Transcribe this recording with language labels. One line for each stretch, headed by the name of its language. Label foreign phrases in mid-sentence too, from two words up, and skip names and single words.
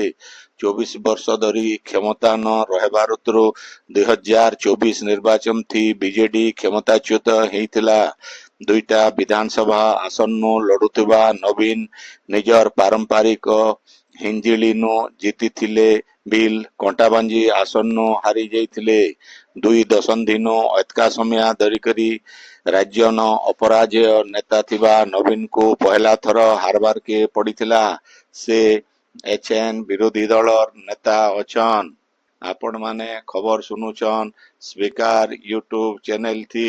Odia: 24 ବର୍ଷ ଧରି କ୍ଷମତା ନ ରହବାର ଉତରୁ 2024 ନିର୍ବାଚନ ଥି ବିଜେଡି କ୍ଷମତାଚ୍ୟୁତ ହେତିଲା। 2ଟା ବିଧାନସଭା ଆସନ ଲଢ଼ୁଥିବା ନବୀନ ନିଜର ପାରମ୍ପରିକ ହିଞ୍ଜିଳି ନୁ ଜିତିଥିଲେ ବିଲ କଣ୍ଟାବାଞ୍ଜି ଆସନ ହାରି ଯାଇଥିଲେ।
Sambalpuri: ଦୁଇ ଦଶନ୍ଧିନୁ ଅଧିକା ସମୟ ଧରିକରି ରାଜ୍ୟର ଅପରାଜୟ ନେତା ଥିବା ନବୀନଙ୍କୁ ପହିଲା ଥର ହାରବାରକେ ପଡ଼ିଥିଲା। ସେ ଏଚଏନ୍ ବିରୋଧୀ ଦଳର ନେତା ଅଛନ୍। ଆପଣମାନେ ଖବର ଶୁଣୁଛନ୍ ସ୍ପିକାର ୟୁଟ୍ୟୁବ ଚ୍ୟାନେଲ ଥି।